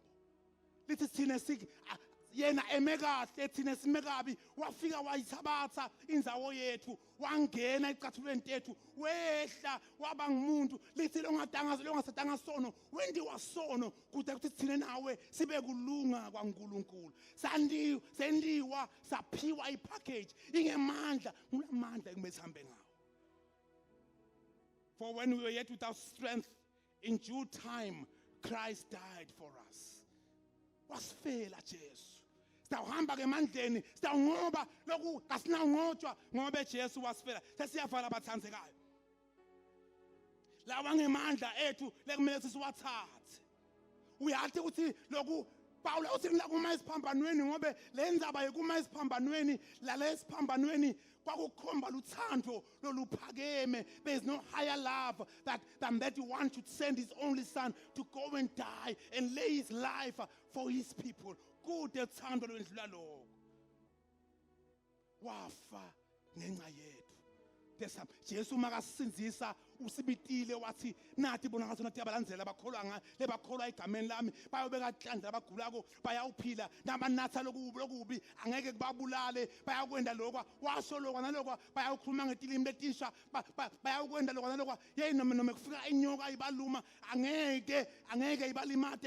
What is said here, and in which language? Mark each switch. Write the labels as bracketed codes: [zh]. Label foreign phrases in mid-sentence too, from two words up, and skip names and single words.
[ss] Lithi thine yena emekahle thine simekabi wafika wayithabatha indzawo yethu wangena ecathulweni tethu wehla waba ngumuntu. Lithi longasadanga sono wendiwa sono kude kuthi thine nawe sibe kulunga kwaNkulunkulu. Sendiwa saphiwa ipackage ingemandla ngulamandla ekumele sihambe ngawo. [en] For when we were yet without strength, in due time Christ died for us. [ss] Wasifela Jesu. Sitawuhamba ke emandleni sitawunqoba lokhu kasinawungotshwa ngoba Jesu wasifela. Sesiyavala abathandzekayo. Lawa ngemandla ethu lekumele siwathathe. Uyathi ukuthi lokhu Paul uthi ngilakuma esiphambanweni ngobe lenzaba yekuma esiphambanweni lalesiphambanweni kwakukhomba luthando loluphakeme. [en] There is no higher love than that one should send his only son to go and die and lay his life for his people. [ss] Kude uthando lwendlula lokho. Wafa ngenxa yethu. Jesu makasinzisa usibitile wathi nathi bona ngathi nathi abalandela abakholwa lebakholwa egameni lami bayobeka hlandla abagulako bayawuphila nabanatha lokubi angeke kubabulale bayakwenda lokwa washo lokwa nalokwa bayawukhuluma ngetilimi letisha bayakwenda lokwa nalokwa yey noma kufika inyoka ibaluma angeke ibalimate.